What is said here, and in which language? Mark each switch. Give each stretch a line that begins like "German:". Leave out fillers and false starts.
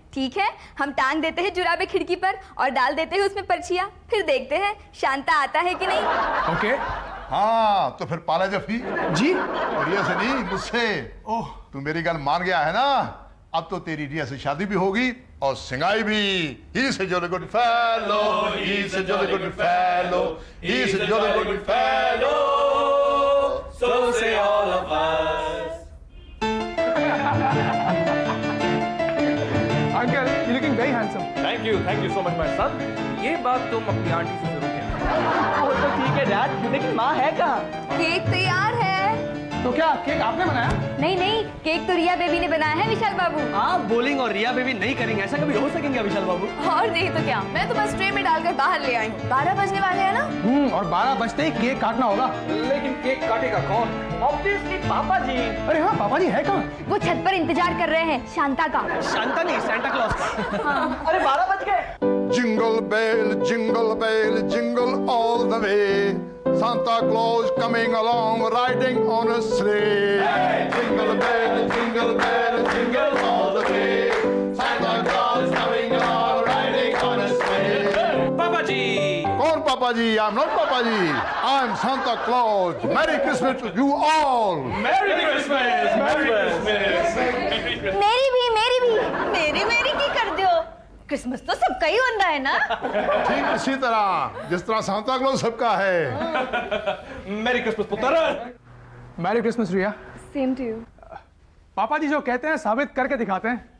Hindi: ठीक है, हम टांग देते हैं जुराबे खिड़की पर और डाल देते हैं उसमें पर्चियां, फिर देखते हैं शांता आता है कि नहीं।
English: Okay.
Hindi: हाँ, तो फिर पाला जफी जी? रिया से नहीं, मुझसे। ओह,
Punjabi: तू मेरी गल मान गया है ना?
Hindi: अब तो तेरी रिया से शादी भी होगी और सिंगाई भी।
English: He's a jolly good fellow, he's a jolly good fellow, he's a jolly good fellow, so say all of us. Uncle, you're looking very handsome. Thank you so much my son.
Hindi: ये बात तुम अपनी aunty से जरूर कहना। वो तो ठीक है डैड, लेकिन माँ है कहाँ? केक तैयार है। तो क्या केक आपने बनाया? नहीं नहीं, केक तो रिया बेबी ने बनाया है विशाल बाबू। आप बोलिंग और रिया बेबी नहीं करेंगे, ऐसा कभी हो सकेंगे विशाल बाबू? और नहीं तो क्या, मैं तो बस ट्रे में डालकर बाहर ले आई हूँ। 12 बजने वाले हैं ना। और 12 बजते ही केक काटना होगा। लेकिन केक काटेगा कौन? ऑब्वियसली पापा जी। अरे हाँ, पापा जी है कहाँ? वो छत पर इंतजार कर रहे हैं शांता का। शांता नहीं, सैंटा क्लॉज का। अरे 12 बज गए।
English: Jingle bell, jingle all the way. Santa Claus coming along, riding on a sleigh. Hey! Jingle bell, jingle all the way. Santa Claus coming along, riding on a sleigh.
Hindi: पापा जी। कौन पापा जी?
English: I'm not Papa ji. I'm Santa Claus. Merry Christmas to you all. Merry Christmas! Merry Christmas!
Hindi: मेरी भी मेरी की कर दो, Christmas तो सबका ही होता है ना। ठीक इसी तरह जिस तरह सांता क्लॉज सबका है।
English: Merry Christmas पुत्र। Merry Christmas Riya. Same to you.
Hindi: पापा जी जो कहते हैं साबित करके दिखाते हैं।